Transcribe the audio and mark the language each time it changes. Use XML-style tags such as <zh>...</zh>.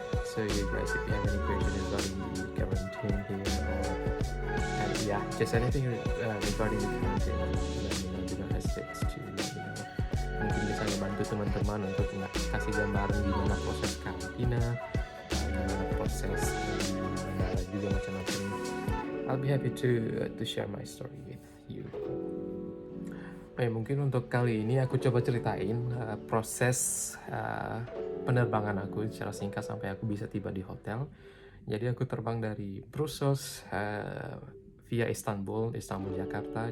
<en>So you guys, if you have any question regarding the quarantine here, or just anything regarding the quarantine, let me know. Do not hesitate to let me know.</en> <id>Mungkin bisa membantu teman-teman untuk kasih gambaran gimana proses karantina, gimana proses bandara juga macam-macam.</id> <en>I'll be happy to share my story with you.</en> <id>Mungkin untuk kali ini aku coba ceritain proses penerbangan aku secara singkat sampai aku bisa tiba di hotel. Jadi aku terbang dari Brussels via Istanbul Jakarta.</id>